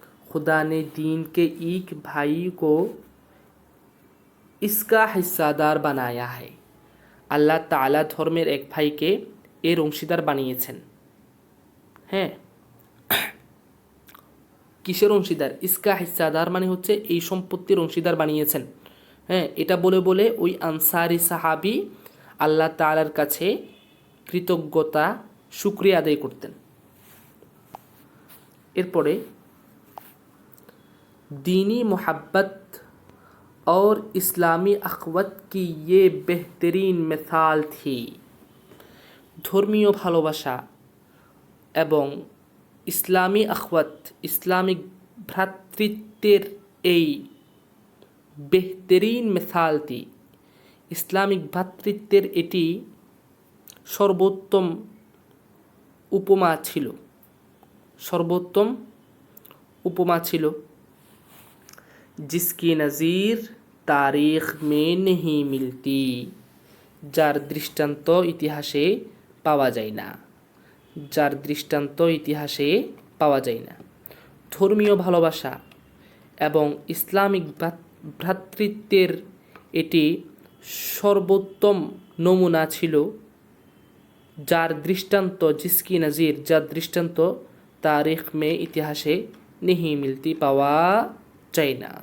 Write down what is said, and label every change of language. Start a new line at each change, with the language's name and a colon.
Urdu: खुदा ने दीन के एक भाई को इसका हिस्सादार बनाया है,
Bangla: আল্লাহ তাআলা ধর্মের এক ভাইকে এর অংশীদার বানিয়েছেন। হ্যাঁ, কিসের অংশীদার, ইসকা হিস্সাদার মানে হচ্ছে এই সম্পত্তির অংশীদার বানিয়েছেন। হ্যাঁ, এটা বলে বলে ওই আনসারি সাহাবি আল্লাহ তাআলার কাছে কৃতজ্ঞতা শুকরিয়া আদায় করতেন।
Urdu: এরপরে दीनी मोहब्बत और इस्लामी अखवत की ये बेहतरीन मिसाल थी,
Bangla: ধর্মীয় ভালোবাসা এবং ইসলামী আখওয়াত, ইসলামিক ভ্রাতৃত্বের এই বেহতরিন মিসালটি, ইসলামিক ভ্রাতৃত্বের এটি সর্বোত্তম উপমা ছিল, সর্বোত্তম উপমা ছিল।
Urdu: जिसकी नज़ीर तारीख़ में नहीं मिलती,
Bangla: যার দৃষ্টান্ত ইতিহাসে পাওয়া যায় না, যার দৃষ্টান্ত ইতিহাসে পাওয়া যায় না। ধর্মীয় ভালোবাসা এবং ইসলামিক ভ্রাতৃত্বের এটি সর্বোত্তম নমুনা ছিল, যার দৃষ্টান্ত জিসকি নজির, যার দৃষ্টান্ত তারিখ মে ইতিহাসে
Urdu: नहीं मिलती,
Bangla: পাওয়া যায় না।